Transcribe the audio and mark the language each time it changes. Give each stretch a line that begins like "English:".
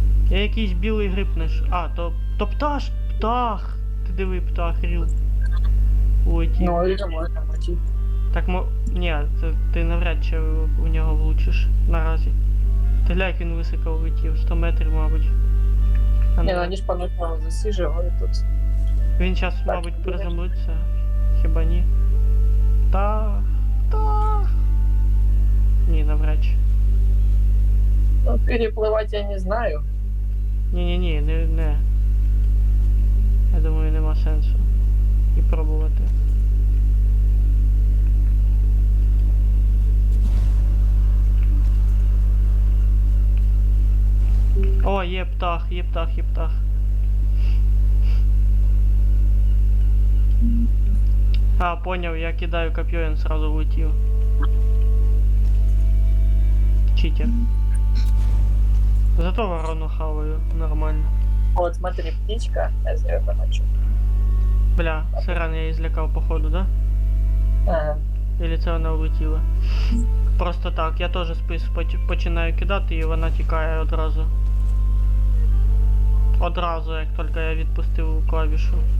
Ukrainian: Я якийсь білий гриб наш. А, то птах! Ти диви, птах, ріл. Улетів.
Russian: Ну, это можно мочить.
Ukrainian: Так ні, ти навряд чи у нього влучиш наразі. Ти гля, як він високо влетів, 100 метрів, мабуть. А Не, ну,
Russian: ну они ж поначалу засиживают тут.
Ukrainian: він зараз, так, мабуть, ні. приземлиться. Хіба ні? Птах. Ні, навряд чи.
Russian: Ну, переплывать я не знаю.
Ukrainian: Ні, не. Я думаю, нема сенсу і пробувати. О, є птах. А, поняв, я кидаю копье, він сразу влетів.
Russian: Читер. Зато ворону хаваю, нормально. Вот, смотри, птичка, я за нее помочу.
Ukrainian: Бля, сирен я її злякав походу, да? Ага. Или це вона влетіла? Просто так, я теж спис починаю кидати і вона тікає одразу. Одразу, як тільки я відпустив клавішу.